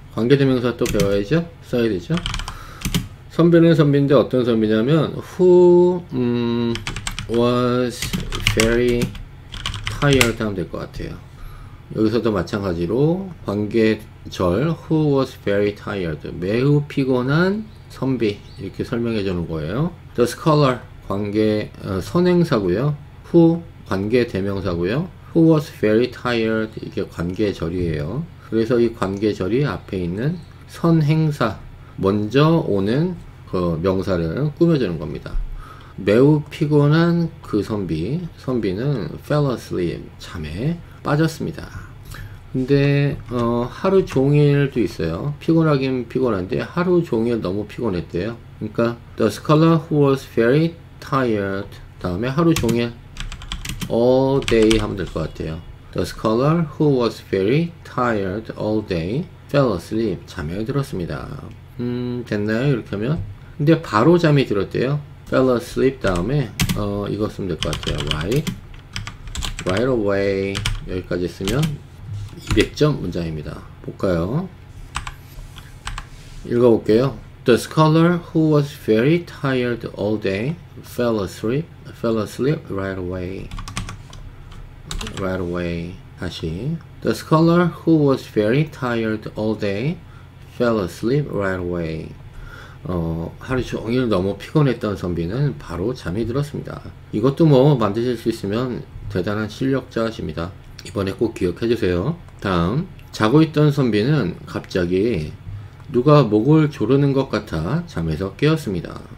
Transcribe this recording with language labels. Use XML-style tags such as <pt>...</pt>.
<ko>관계대명사 또 배워야죠? 써야 되죠? 선비는 선비인데 어떤 선비냐면</ko> <en>who was very tired</en> <ko>하면 될 것 같아요. 여기서도 마찬가지로 관계절</ko> <en>who was very tired</en> <ko>매우 피곤한 선비 이렇게 설명해 주는 거예요. The scholar 관계 선행사고요. who 관계 대명사고요.</ko> <en>who was very tired</en> <ko>이게 관계절이에요. 그래서 이 관계절이 앞에 있는 선행사 먼저 오는 그 명사를 꾸며주는 겁니다. 매우 피곤한 그 선비는</ko> <en>fell asleep</en> <ko>잠에 빠졌습니다. 근데 하루 종일도 있어요. 피곤하긴 피곤한데 하루 종일 너무 피곤했대요. 그러니까</ko> <en>the scholar who was very tired</en> <ko>다음에 하루 종일</ko> <en>all day</en> <ko>하면 될 것 같아요.</ko> <en>The scholar who was very tired all day fell asleep</en> <ko>잠에 들었습니다. 됐나요? 이렇게 하면 근데 바로 잠이 들었대요.</ko> <en>fell asleep</en> <ko>다음에 이거 쓰면 될 것 같아요.</ko> <en>right away</en> <ko>여기까지 쓰면 200점 문장입니다. 볼까요? 읽어볼게요.</ko> <en>The scholar who was very tired all day fell asleep right away.</en> <ko>다시</ko> <en>The scholar who was very tired all day fell asleep right away.</en> <ko>하루 종일 너무 피곤했던 선비는 바로 잠이 들었습니다. 이것도 뭐 만드실 수 있으면 대단한 실력자십니다. 이번에 꼭 기억해 주세요. 다음 자고 있던 선비는 갑자기 누가 목을 조르는 것 같아 잠에서 깨었습니다.</ko>